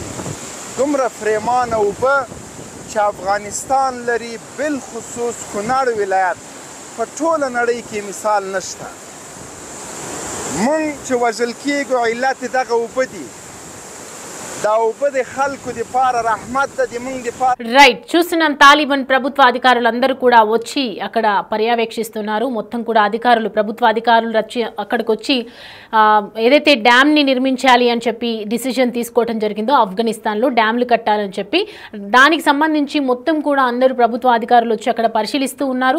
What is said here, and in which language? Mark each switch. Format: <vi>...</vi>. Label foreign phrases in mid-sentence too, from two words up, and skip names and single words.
<ps>دومره فریمانه اوبه چې افغانستان لري، بالخصوص کونړ ولایت، په ټوله نړۍ کې مثال نشته. مونږ چې وژل کېږو علت دغه اوبه دي. دا اوبه د خلکو دپاره رحمت ده، د مونږ دپاره.</ps> <te>రైట్, చూస్తున్నాం తాలిబాన్ ప్రభుత్వ అధికారులందరూ కూడా వచ్చి అక్కడ పర్యవేక్షిస్తున్నారు. మొత్తం కూడా అధికారులు, ప్రభుత్వ అధికారులు అక్కడికి వచ్చి ఏదైతే డ్యామ్ని నిర్మించాలి అని చెప్పి డిసిజన్ తీసుకోవడం జరిగిందో, ఆఫ్ఘనిస్తాన్లో డ్యామ్లు కట్టాలని చెప్పి దానికి సంబంధించి మొత్తం కూడా అందరూ ప్రభుత్వ అధికారులు వచ్చి అక్కడ పరిశీలిస్తూ ఉన్నారు.</te>